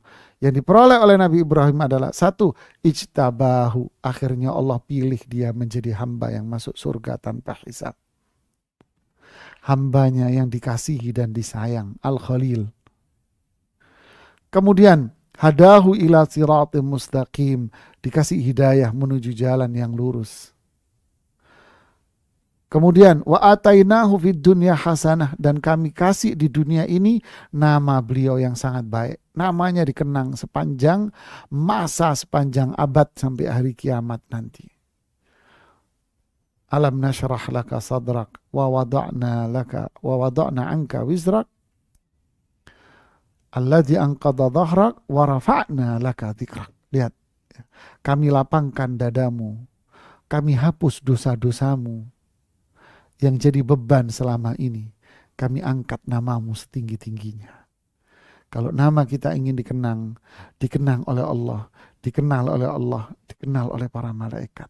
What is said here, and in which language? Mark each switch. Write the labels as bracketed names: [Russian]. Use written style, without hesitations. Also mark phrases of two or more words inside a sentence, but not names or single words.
[Indonesian] Yang diperoleh oleh Nabi Ibrahim adalah 1, ijtabahu. Akhirnya Allah pilih dia menjadi hamba yang masuk surga tanpa hisab. Hambanya yang dikasihi dan disayang, Al-Khalil. Kemudian, [Arabic] هداه إلى صراط مستقيم. [Indonesian] Dikasih hidayah menuju jalan yang lurus. Kemudian [Arabic] وآتيناه في الدنيا حسنة, [Indonesian] dan kami kasih di dunia ini nama beliau yang sangat baik. Namanya dikenang sepanjang masa, sepanjang abad sampai hari kiamat nanti. [Arabic] ألم نشرح لك صدرك ووضعنا عنك وزرك الذي أنقض ظهرك ورفعنا لك ذكرك. [Indonesian] Lihat, kami lapangkan dadamu, kami hapus dosa-dosamu yang jadi beban selama ini. Kami angkat namamu setinggi-tingginya. Kalau nama kita ingin dikenang oleh Allah, dikenal oleh Allah, dikenal oleh para malaikat.